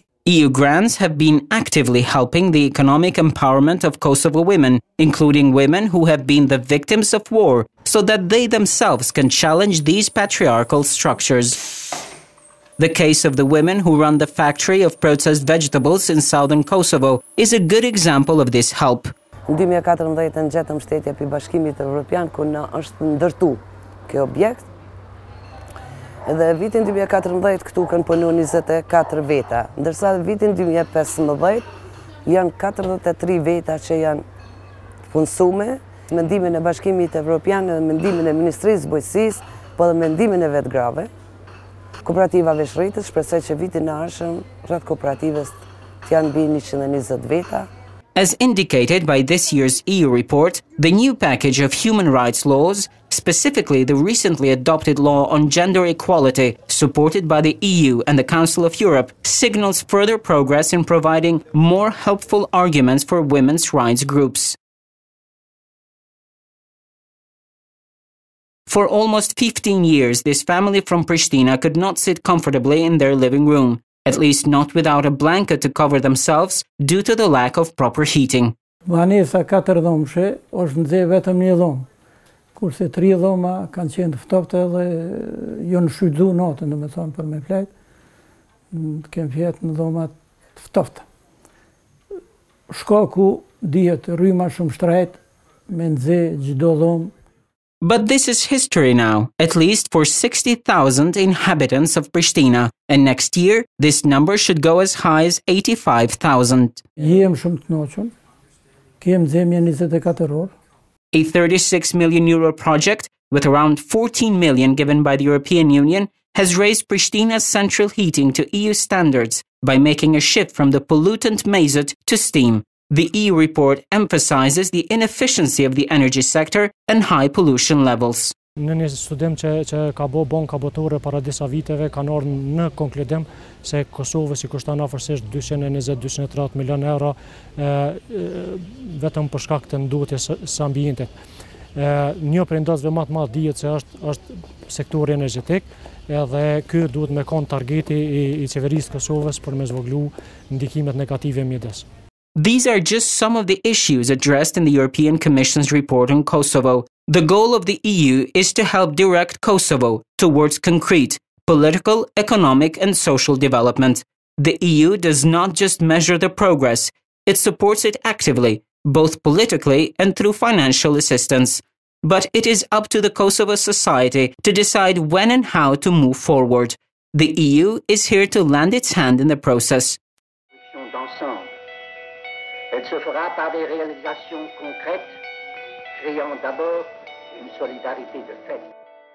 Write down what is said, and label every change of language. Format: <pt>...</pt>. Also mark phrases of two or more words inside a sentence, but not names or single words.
<en>EU grants have been actively helping the economic empowerment of Kosovo women, including women who have been the victims of war, so that they themselves can challenge these patriarchal structures. The case of the women who run the factory of processed vegetables in southern Kosovo is a good example of this help.</en> <sq>Në 2014 gjetëm shtetja për Bashkimit Evropian ku na është ndërtu kjo objekt. Edhe vitin 2014 këtu kanë punu 24 veta, ndërsa vitin 2015 janë 43 veta që janë punësume. Mendimin e Bashkimit Evropian dhe mendimin e Ministrisë së Bujqësisë, po dhe mendimin e vetë grave. Kooperativa Veshëritës shpresoj që vitin e ardhshëm rreth kooperativës të janë mbi 120 veta.</sq> <en>As indicated by this year's EU report, the new package of human rights laws, specifically the recently adopted law on gender equality, supported by the EU and the Council of Europe, signals further progress in providing more helpful arguments for women's rights groups. For almost 15 years, this family from Pristina could not sit comfortably in their living room, at least not without a blanket to cover themselves due to the lack of proper heating.</en> <sq>Vanesa 4 dhomëshe është nxjerr vetëm një dhomë, kurse 3 dhoma kanë qenë të ftofta dhe jo në shfrytzu natën, domethënë për me flet, kemë fjet në dhoma të ftofta. Shkaku dihet rryma shumë shtrejt me nxjerr çdo dhomë.</sq> <en>But this is history now, at least for 60,000 inhabitants of Pristina, and next year this number should go as high as 85,000.</en> <sq>Jem shumë të kënaqur. Kem zemja 24 orë.</sq> <en>A 36 million euro project with around 14 million given by the European Union has raised Pristina's central heating to EU standards by making a shift from the pollutant mazout to steam. The EU report emphasizes the inefficiency of the energy sector and high pollution levels.</en> <sq>Në një studim që ka bon kabotore para disa viteve, kanë ardhur në konkludim se Kosovës i kushton afërsisht 220-230 milion euro vetëm për shkak të ndotjes së ambientit. Një prej ndosëve më të madh dihet se është sektori energjetik, edhe ky duhet me kon targeti i qeverisë Kosovës për me zvogëlu ndikimet negative mjedis.</sq> <en>These are just some of the issues addressed in the European Commission's report on Kosovo. The goal of the EU is to help direct Kosovo towards concrete political, economic, and social development. The EU does not just measure the progress, it supports it actively, both politically and through financial assistance. But it is up to the Kosovo society to decide when and how to move forward. The EU is here to lend its hand in the process.</en> <fr>Elle se fera par des réalisations concrètes, créant d'abord une solidarité de fait.</fr>